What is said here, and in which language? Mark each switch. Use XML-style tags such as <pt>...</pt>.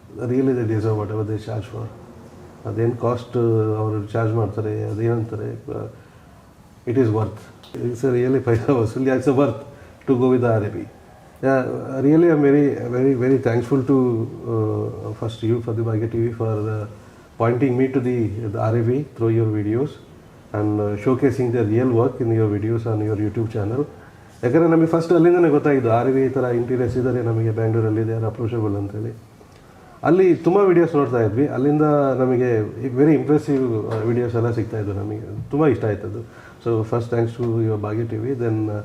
<en>Really they deserve whatever they charge for.</en> <kn>ಅದೇನು cost ಅವರು charge ಮಾಡ್ತಾರೆ ಅದೇನಂತಾರೆ,</kn> <en>It is worth. It's really paisa vasooli, it's a worth to go with the RAV. Really I'm very thankful to first you for the Bhagya TV for pointing me to the RAV through your videos and showcasing the real work in your videos on your YouTube channel.</en> <kn>ಯಾಕಂದರೆ ನಮಗೆ first ಅಲ್ಲಿಂದನೇ ಗೊತ್ತಾಯಿದ್ದು RAV ಈ ಥರ interiors ಇದ್ದಾರೆ ನಮಗೆ ಬ್ಯಾಂಗ್ಳೂರಲ್ಲಿ,</kn> <en>they are approachable</en> <kn>ಅಂತೇಳಿ. ಅಲ್ಲಿ ತುಂಬ ವೀಡಿಯೋಸ್ ನೋಡ್ತಾ ಇದ್ವಿ. ಅಲ್ಲಿಂದ ನಮಗೆ ವೆರಿ ಇಂಪ್ರೆಸಿವ್ ವೀಡಿಯೋಸ್ ಎಲ್ಲ ಸಿಗ್ತಾಯಿದ್ವು. ನಮಗೆ ತುಂಬ ಇಷ್ಟ ಆಯ್ತದ್ದು.</kn> <en>So first thanks to your Bhagya TV. Then</en>